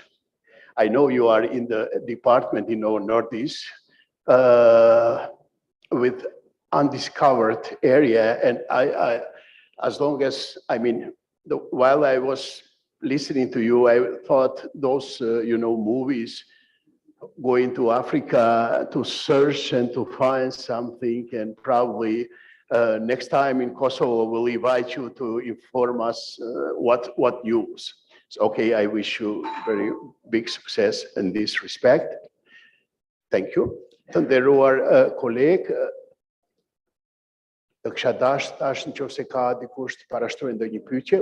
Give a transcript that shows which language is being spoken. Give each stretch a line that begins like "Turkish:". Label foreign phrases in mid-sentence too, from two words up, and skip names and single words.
English: I know you are in the department in our Northeast with undiscovered area, and I as long as, I mean, while I was listening to you, I thought those, movies going to Africa to search and to find something, and probably next time in Kosovo, we'll invite you to inform us what news. So, okay, I wish you very big success in this respect. Thank you.
Albanian: Të nderuar kolegë, të kisha dash në qoftë se ka dikush të parashtrojë ndonjë pyetje.